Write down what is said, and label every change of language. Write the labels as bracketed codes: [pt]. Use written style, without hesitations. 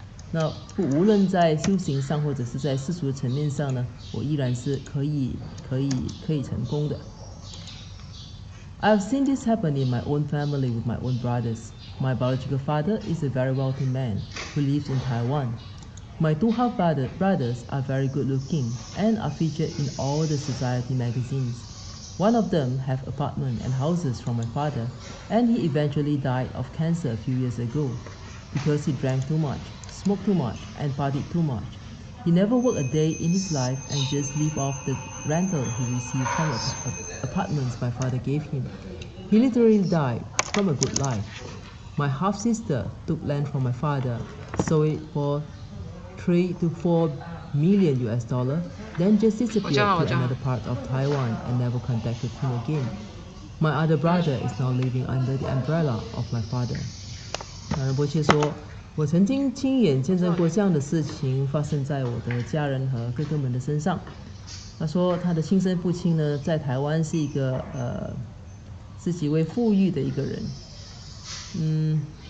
[zh] 那无论在修行上或者是在世俗的层面上呢，我依然是可以成功的。 [en] I've seen this happen in my own family with my own brothers. My biological father is a very wealthy man who lives in Taiwan. My two half brothers are very good looking and are featured in all the society magazines. One of them have apartments and houses from my father, and he eventually died of cancer a few years ago because he drank too much, smoked too much, and partied too much. He never worked a day in his life and just lived off the rental he received from apartments my father gave him. He literally died from a good life. My half-sister took land from my father, sold it for $3 to $4 million, then just disappeared to another part of Taiwan and never contacted him again. My other brother is now living under the umbrella of my father. [zh] 仁波切说，我曾经亲眼见证过这样的事情发生在我的家人和哥哥们的身上。他说，他的亲生父亲呢，在台湾是一个是极为富裕的一个人。